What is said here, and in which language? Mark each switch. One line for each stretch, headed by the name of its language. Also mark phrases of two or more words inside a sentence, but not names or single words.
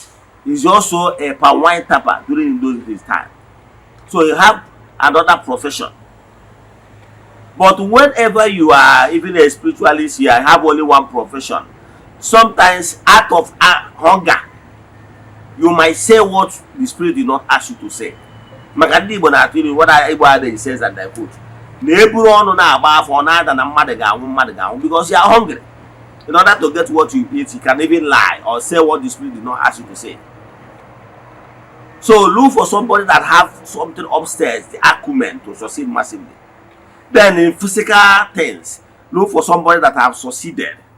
English: He's also a palm wine tapper during his time. So you have another profession. But whenever you are even a spiritualist, you have only one profession. Sometimes out of hunger, you might say what the spirit did not ask you to say.
Igbo: Makandi Igbo na-atụ
English: what Igbo adage says and I quote.
Igbo: Na-eburu ọnụ na-agba afọ na-ada na mmadụ ga-anwụ
English: because you are hungry. In order to get what you eat, you can even lie or say what the spirit did not ask you to say. So look for somebody that have something upstairs, the acumen to succeed massively. Then in physical things, look for somebody that have succeeded.